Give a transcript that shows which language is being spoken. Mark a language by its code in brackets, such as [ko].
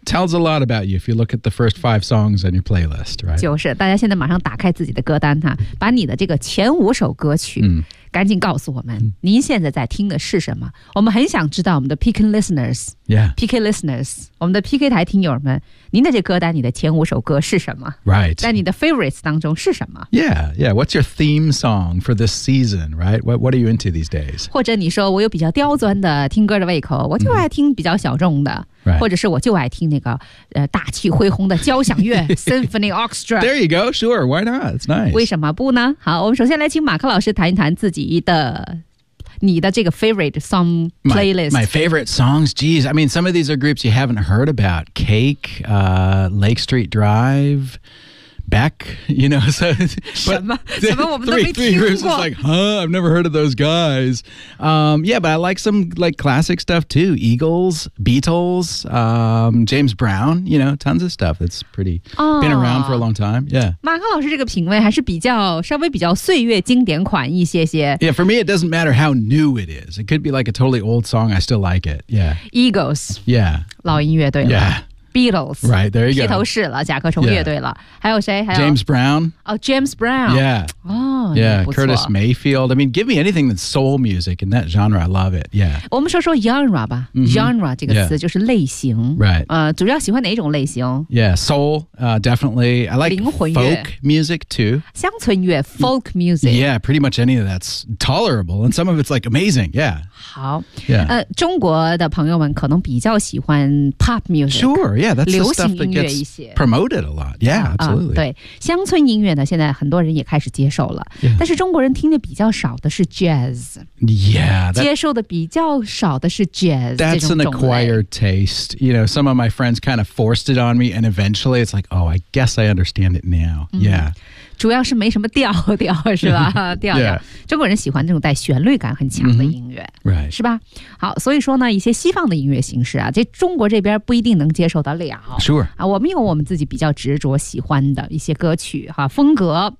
[en] yeah, tells a lot about you if you look at the first five songs on your playlist, right? [zh] 就是大家现在马上打开自己的歌单哈，把你的这个前五首歌曲赶紧告诉我们，您现在在听的是什么？我们很想知道我们的 PK [en] listeners, yeah, PK listeners, [zh] 我们的 PK 台听友们，您的这歌单，你的前五首歌是什么？ [en] Right, [zh] 在你的 favorites 当中是什么？ [en] Yeah, yeah, what's your theme song for this season? Right, what are you into these days? [zh] 或者你说我有比较刁钻的听歌的胃口，我就爱听比较小众的。 [en] Right. [zh] 或者是我就爱听那个大气恢宏的交响乐 [en] Symphony Orchestra. There you go. Sure. Why not? It's nice. [zh] 为什么不呢？好，我们首先来请马克老师谈一谈自己的你的这个 [en] favorite song playlist. My favorite songs. Geez, I mean, some of these are groups you haven't heard about. Cake, Lake Street Drive. Beck, you know, so but three groups is like, huh, I've never heard of those guys. Yeah, but I like some like classic stuff too. Eagles, Beatles, James Brown, you know, tons of stuff that's pretty been around for a long time. Yeah. [zh] 马克老师这个品味还是比较稍微比较岁月经典款一些些。 [en] Yeah, for me, it doesn't matter how new it is. It could be like a totally old song. I still like it. Yeah. Eagles. Yeah. [zh] 老音乐对了。 [en] Yeah. Beatles, right there you go. [zh] 披头士了，甲壳虫乐队了。Yeah. 还有谁？还有 [en] James Brown. Oh, James Brown. Yeah. Oh, yeah. Curtis Mayfield. I mean, give me anything that's soul music in that genre. I love it. Yeah. [zh] 我们说 genre 吧。Genre 这个词就是类型。 [en] Right. [zh] 主要喜欢哪种类型 [en] ？Yeah, soul. Definitely. I like [zh] 灵魂乐 [en] folk music too. [zh] 乡村乐 folk music. [en] Yeah, pretty much any of that's tolerable, and some of it's like amazing. Yeah. [zh] 好。 [en] Yeah. [zh] 中国的朋友们可能比较喜欢 pop music. [en] Sure. Yeah, that's the stuff that gets promoted a lot. Yeah, absolutely. [zh] 对，乡村音乐呢，现在很多人也开始接受了。 [en] Yeah. [zh] 但是中国人听的比较少的是 jazz. [en] Yeah. That, [zh] 接受的比较少的是 jazz. [en] That's an acquired taste. You know, some of my friends kind of forced it on me, and eventually it's like, oh, I guess I understand it now. Yeah. [zh] 主要是没什么调调是吧调调、 [en] yeah. [zh] 中国人喜欢这种带旋律感很强的音乐、 [en] mm-hmm. right. [zh] 是吧好所以说呢一些西方的音乐形式啊这中国这边不一定能接受得了 [en] sure、 [zh] 啊、我们有我们自己比较执着喜欢的一些歌曲、啊、风格、